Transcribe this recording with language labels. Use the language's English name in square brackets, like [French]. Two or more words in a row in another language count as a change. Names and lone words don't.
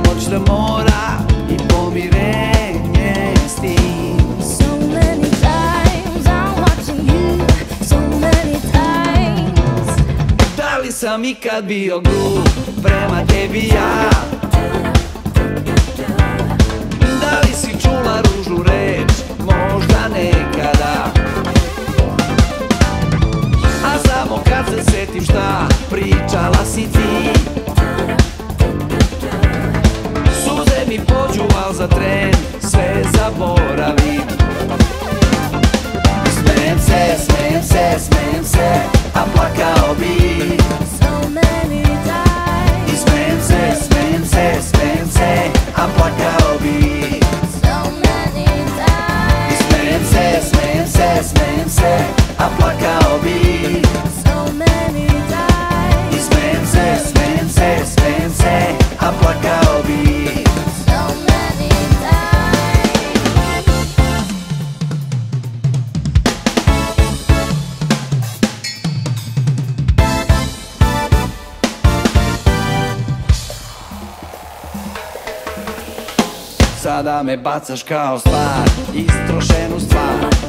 [Serbian] posle mora i pomirenje s tim. [English] So many times I'm watching you, so many times. [Serbian] Da li sam ikad bio grub prema tebi ja? Da li si čula ružnu reč, možda nekada? A samo kad se setim šta pričala si ti, suze mi pođu, al za tren sve zaboravim. Smijem se, smijem se, smijem se, a plakao bi. [English] So many times. [Serbian] I smijem se, smijem se, smijem se, a plakao bi. [English] So many times. [Serbian] I smijem se, smijem se, smijem se, a plakao bi. [English] So many times. [Serbian] I smijem se, smijem se, smijem se, a plakao bi. [English] So many times. [Serbian] Sada me bacaš kao stvar, istrošenu stvar.